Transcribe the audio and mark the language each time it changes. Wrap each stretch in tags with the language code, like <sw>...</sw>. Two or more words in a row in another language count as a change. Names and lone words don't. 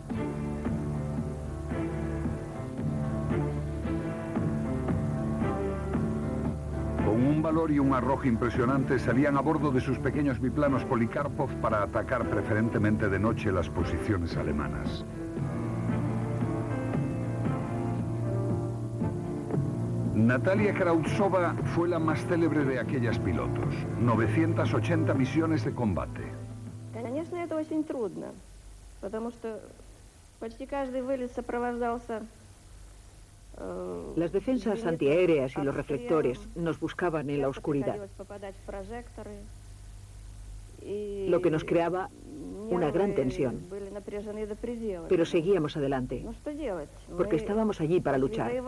<es>Con un valor y un arrojo impresionantes salían a bordo de sus pequeños biplanos Polikarpov para atacar preferentemente de noche las posiciones alemanas. Natalia Krautsova fue la más célebre de aquellas pilotos. 980 misiones de combate.</es> <ru>Конечно, это очень трудно, потому что почти каждый вылет сопровождался.</ru> <es>Las defensas antiaéreas y los reflectores nos buscaban en la oscuridad, lo que nos creaba una gran tensión. Pero seguíamos adelante, porque estábamos allí para luchar.</es>